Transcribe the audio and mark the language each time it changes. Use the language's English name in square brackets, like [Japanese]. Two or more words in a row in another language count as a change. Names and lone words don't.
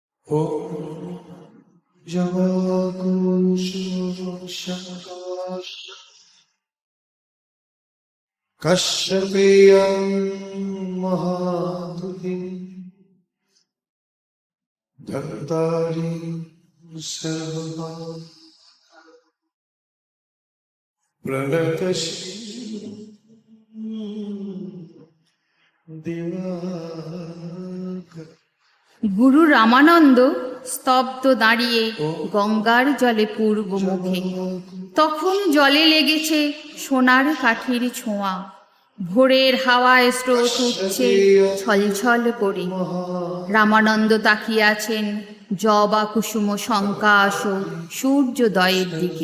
[Sanskrit] ॐ जवाकुशंशाकाश कश्यपेयं महामुनिं धर्तारि सर्वदा प्रणतश्री दिवाकर। [Bangla] গুরু রামানন্দ স্তব্ধ দাঁড়িয়ে গঙ্গার জলে পূর্বমুখে। তখন জলে লেগেছে সোনার কাঠির ছোঁয়া, ভোরের হাওয়ায় স্রোত উঠছে ছলছল করে। রামানন্দ তাকিয়ে আছেন জবা কুসুম শঙ্কাশ সূর্যোদয়ের দিকে।